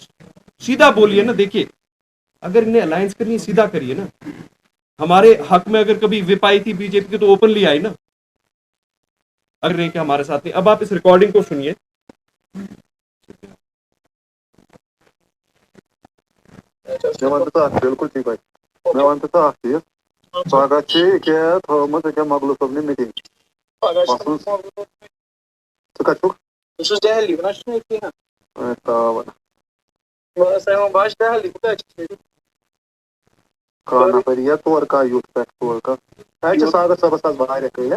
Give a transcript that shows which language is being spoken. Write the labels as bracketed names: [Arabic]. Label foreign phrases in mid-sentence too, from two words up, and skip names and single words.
[Urdu] سیدھا بولیے نا, دیکھیے اگر انہیں الائنس کرنی ہے سیدھا کریے نا. ہمارے حق میں اگر کبھی وپ آئی تھی بی جے پی کی تو اوپنلی آئی نا, اگر نہیں کہ ہمارے ساتھ نہیں. اب آپ اس ریکارڈنگ کو سنیے. [Kashmiri] بالکل ٹھیک بھائی, میں ونتہٕ ژٕ اکھ چیٖز, پگاہ چھِ ییٚکیٛاہ تھٲومٕژ ییٚکیٛاہ مۄغلہٕ صٲبنہِ میٖٹِنٛگ. ژٕ کتہِ چھُکھ؟ بہٕ چھُس دہلی, بہٕ نہ چھُس نہٕ ییٚتھی نا. تاوَن بہٕ ٲسۍ بہٕ چھُس دہلی, کوٗتاہ چھُس ییٚتہِ؟ کانٛہہ نفر یا تورٕ کانٛہہ یُتھ پٮ۪ٹھ تورٕ کانٛہہ اَتہِ چھِ ساگر صٲبَس آز واریاہ کٲلۍ.